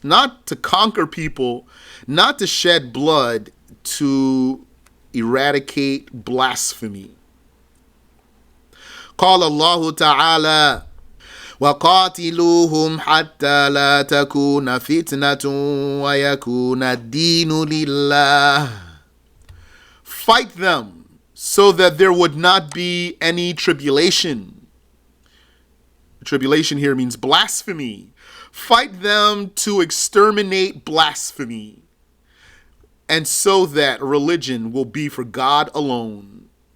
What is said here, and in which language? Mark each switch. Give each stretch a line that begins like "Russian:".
English: Not to conquer people, not to shed blood, to eradicate blasphemy.
Arabic: قال الله تعالى وقاتلوهم حتى لا تكون فتنة ويكون الدين لله.
English: Fight them so that there would not be any tribulation. Tribulation here means blasphemy. Fight them to exterminate blasphemy, and so that religion will be for God alone.